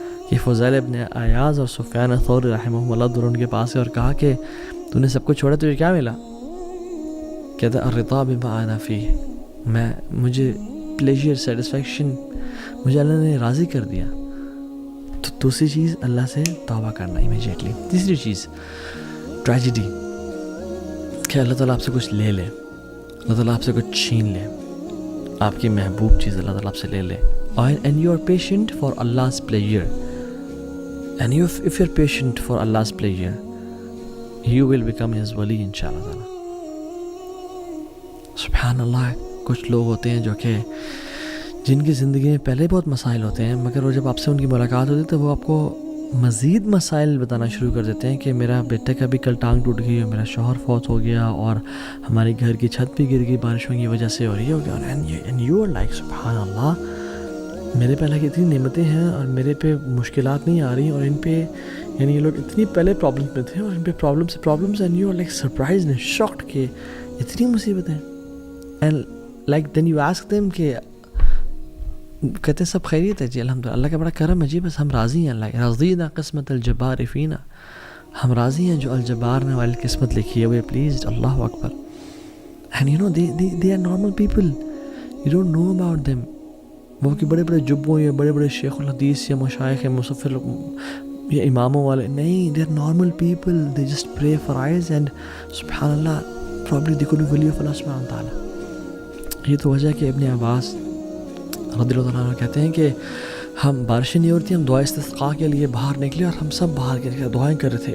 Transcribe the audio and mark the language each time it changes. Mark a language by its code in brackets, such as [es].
[ur] یہ فضیل ابن عیاض اور سفیان ثوری رحمہ اللہ دونوں کے پاس ہے اور کہا کہ تو نے سب کچھ چھوڑا, تجھے کیا ملا؟ کہتا [ar] الرضا بما انا فیہ, [ur] مجھے پلیجر سیٹسفیکشن مجھے اللہ نے راضی کر دیا. تو دوسری چیز اللہ سے توبہ کرنا امیجیٹلی. تیسری چیز ٹریجڈی, کہ اللہ تعالیٰ آپ سے کچھ لے لے, اللہ تعالیٰ آپ سے کچھ چھین لے, آپ کی محبوب چیز اللہ تعالیٰ آپ سے لے لے. [en] And you are patient for Allah's pleasure, and if you're patient for Allah's pleasure, you will become His wali inshallah ta'ala. [ur] سبحان اللہ. کچھ لوگ ہوتے ہیں جو کہ جن کی زندگی میں پہلے بہت مسائل ہوتے ہیں, مگر وہ جب آپ سے ان کی ملاقات ہوتی ہے تو وہ آپ کو مزید مسائل بتانا شروع کر دیتے ہیں کہ میرا بیٹے کا بھی کل ٹانگ ٹوٹ گئی, اور میرا شوہر فوت ہو گیا, اور ہماری گھر کی چھت بھی گر گئی بارشوں کی وجہ سے, اور یہ ہو گیا. [en] and you are like [ur] سبحان اللہ, میرے پہ اللہ کی اتنی نعمتیں ہیں اور میرے پہ مشکلات نہیں آ رہی, اور ان پہ یہ لوگ اتنی پہلے پرابلمس میں تھے اور ان پہ problems [en] and you are like surprised and shocked [ur] کہ اتنی مصیبتیں. [en] and like then you ask them [ur] کہ کہتے ہیں سب خیریت ہے جی الحمدللہ, اللہ کا بڑا کرم ہے جی, بس ہم راضی ہیں, اللہ [ar] رضینا قسمت الجبار فینا, [ur] ہم راضی ہیں جو الجبار نے والی قسمت لکھی ہے, [en] We are pleased. [ur] Allah Akbar. [en] And they are normal people, you don't know about them. [ur] وہ کہ بڑے بڑے جبوں یا بڑے بڑے شیخ الحدیث یا مشائخ مصفر یا اماموں والے نہیں, [en] they are normal people, they just pray for eyes and [ur] سبحان اللہ probably they could be wali of Allah سبحانہ تعالیٰ. یہ تو وجہ ہے کہ ابن عباس رضی اللہ عنہ کہتے ہیں کہ ہم بارشیں نہیں ہوتی, ہم دعا استسقاء کے لیے باہر نکلے اور ہم سب باہر کے دعائیں کر رہے تھے.